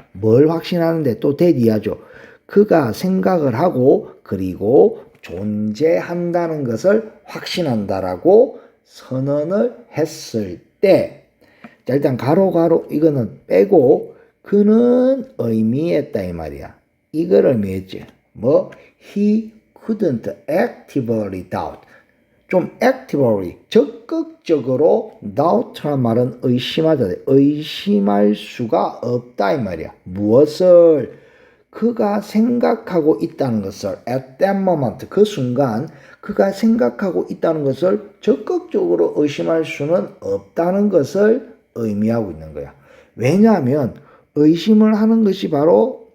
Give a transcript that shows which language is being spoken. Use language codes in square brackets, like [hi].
[ko] 뭘 확신하는데 또 대디하죠. 그가 생각을 하고 그리고 존재한다는 것을 확신한다라고 선언을 했을 때, 자, 일단 가로 이거는 빼고 그는 의미했다 이 말이야. 이걸 의미했지. [en] 뭐 he couldn't actively doubt. [ko] 좀 actively 적극적으로 doubt란 말은 의심하다. 의심할 수가 없다 이 말이야. 무엇을? 그가 생각하고 있다는 것을 at that moment, 그 순간 그가 생각하고 있다는 것을 적극적으로 의심할 수는 없다는 것을 의미하고 있는 거야. 왜냐하면 의심을 하는 것이 바로